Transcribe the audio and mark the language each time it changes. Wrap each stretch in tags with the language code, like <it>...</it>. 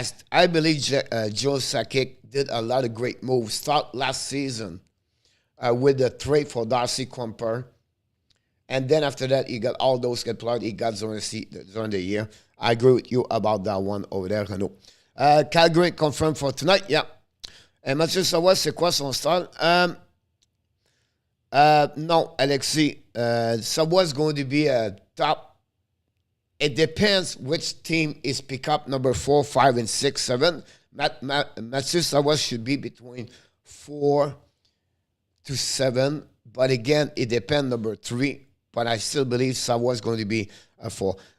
<en>I believe Joe Sakic did a lot of great moves. Start last season with the trade for Darcy Kumper. And then after that, he got all those get played. He got during the year. I agree with you about that one over there, Renault. Calgary confirmed for tonight. Yeah.</en> <fr>Mathieu Savoie, c'est quoi son style?</fr> <en>No, Alexis. Savoie is going to be a top. It depends which team is pick up number 4, 5, and 6, 7. Mathieu Savoie should be between 4 to 7. But again, it depends number 3. But I still believe Savoie is going to be a 4.</en>